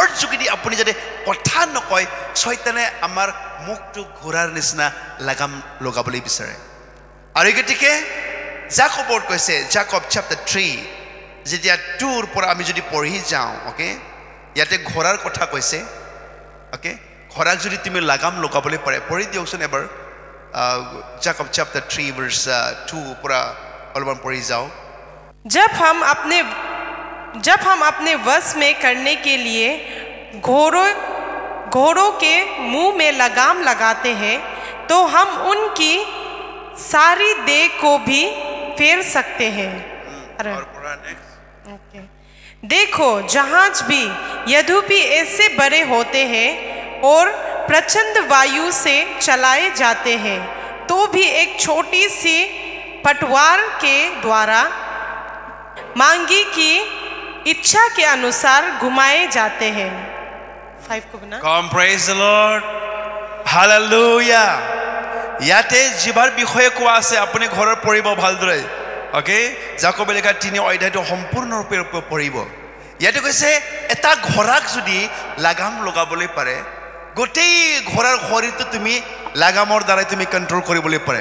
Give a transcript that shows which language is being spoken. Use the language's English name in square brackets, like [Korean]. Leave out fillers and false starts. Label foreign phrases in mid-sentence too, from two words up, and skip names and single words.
[Assamese] যোগেদি আপুনি যদি কথা নকয় শয়তানে আমাৰ মুখটো ঘোৰাৰ নিচিনা লাগাম লগাবলৈ বিচাৰে আৰু গতিকে জাকবৰ কৈছে জাকব chapter 3 যেতিয়া 2 ৰ পৰা আমি যদি পঢ়ি যাওঁ ওকে ইয়াতে ঘোৰাৰ কথা কৈছে ওকে ঘোৰাক যদি তুমি লাগাম লগাবলৈ পাৰে পঢ়ি দিয়কচোন এবাৰ Jacob chapter 3 verse 2 [Hindi] पूरा अलवन पढ़ी जाओ। जब हम अपने वश में करने के लिए घोड़ों के मुंह में लगाम लगाते हैं तो हम उनकी सारी देह को भी फेर सकते हैं। देखो जहाज भी यद्यपि ऐसे बड़े होते हैं और प्रचंड वायु से चलाए जाते हैं तो भी एक छोटी सी पटवार के द्वारा मांगी की इच्छा के अनुसार घुमाए जाते हैं। 5 को बना। [English] Come praise the Lord. Hallelujah. [Assamese] ইয়াতে জিভাৰ বিষয়ে কোৱা আছে আপুনি ঘৰৰ পঢ়িব ভালদৰে। ওকে জাকবে লেখা 3 অধ্যায়টো সম্পূৰ্ণৰূপে পঢ়িব। ইয়াতে কৈছে এটা ঘোঁৰাক যদি লাগাম লগাবলৈ পাৰে গোটেই ঘোঁৰাৰ শৰীৰটো তুমি লাগামৰ দ্বাৰাই তুমি কন্ট্ৰোল কৰিবলৈ পাৰে।